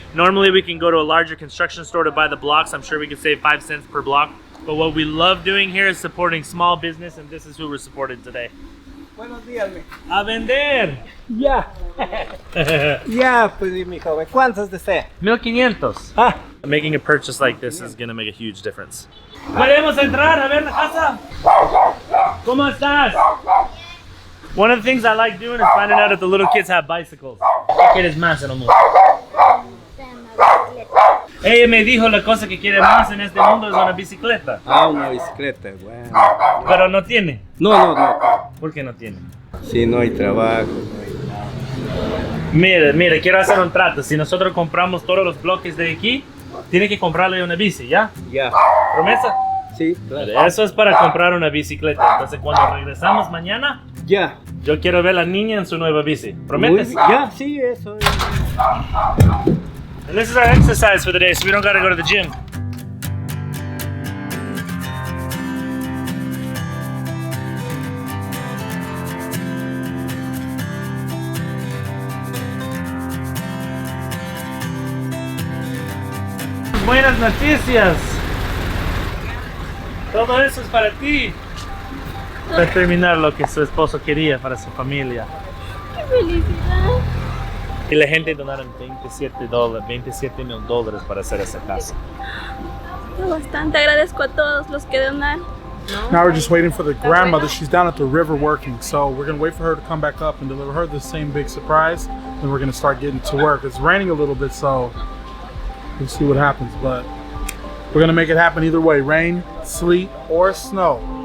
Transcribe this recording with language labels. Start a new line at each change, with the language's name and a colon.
English: Normally we can go to a larger construction store to buy the blocks. I'm sure we could save 5 cents per block. But what we love doing here is supporting small business, and this is who we're supporting today.
Spanish: Buenos días, A vender. Ya. Ya, pues mi joven. ¿Cuántos desea? 1500. Ah.
English: Making a purchase like this is gonna make a huge difference.
Spanish: ¿Podemos entrar a ver la casa? ¿Cómo estás?
English: One of the things I like doing is finding out if the little kids have bicycles.
Spanish: ¿Qué quieres más en el mundo? Ella me dijo la cosa que quiere más en este mundo es una bicicleta. Ah, una bicicleta, bueno. Pero no tiene. No. ¿Por qué no tiene? Si no hay trabajo, Mire, quiero hacer un trato. Si nosotros compramos todos los bloques de aquí, tiene que comprarle una bici, ¿ya? Ya. ¿Promesa? Sí, claro. Eso es para comprar una bicicleta. Entonces cuando regresamos mañana, Ya. yo quiero ver a la niña en su nueva bici. ¿Prometes? Ya, sí, eso es.
English: And this is our exercise for the day, so we don't gotta go to the gym.
Spanish: Buenas noticias. Todo eso es para ti. Para terminar lo que su esposo quería para su familia. ¡Qué felicidad! Y la gente donaron $27,000 para hacer esa casa. Bastante agradezco a todos los que donan.
English: Now we're just waiting for the grandmother. She's down at the river working, so we're gonna wait for her to come back up and deliver her the same big surprise. Then we're gonna start getting to work. It's raining a little bit, so we'll see what happens, but we're gonna make it happen either way, rain, sleet, or snow.